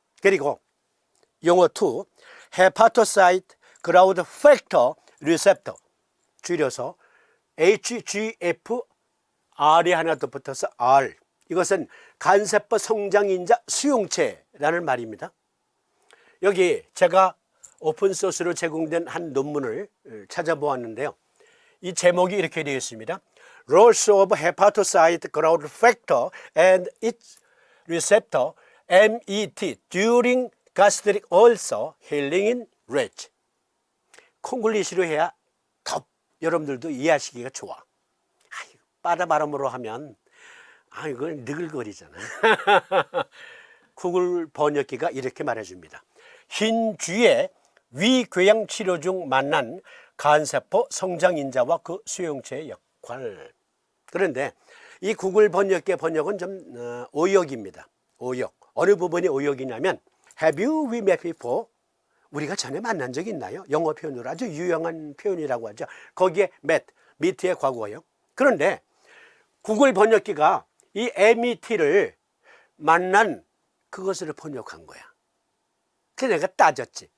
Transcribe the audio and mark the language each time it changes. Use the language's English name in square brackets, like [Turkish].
[Korean] 그리고 용어 2, 헤파토사이트 그라우드 팩터 리셉터, 줄여서 HGF, R이 하나 더 붙어서 R. 이것은 간세포 성장인자 수용체라는 말입니다. 여기 제가 오픈소스로 제공된 한 논문을 찾아보았는데요. 이 제목이 이렇게 되어 있습니다. [English] Roles of Hepatocyte Growth Factor and its Receptor MET during gastric ulcer healing in rats. [Korean] 콩글리시로 해야 더 여러분들도 이해하시기가 좋아. 빠다 발음으로 하면 이걸 느글거리잖아. 구글 번역기가 이렇게 말해줍니다. 흰 쥐의 위궤양 치료 중 만난 간세포 성장인자와 그 수용체의 역할. 그런데 이 구글 번역기의 번역은 좀 오역입니다. 오역. 어느 부분이 오역이냐면 [English] Have you we met before? [Korean] 우리가 전에 만난 적 있나요? 영어 표현으로 아주 유용한 표현이라고 하죠. 거기에 met, meet의 과거예요. 그런데 구글 번역기가 이 MET를 만난 그것으로 번역한 거야. 그래서 내가 따졌지.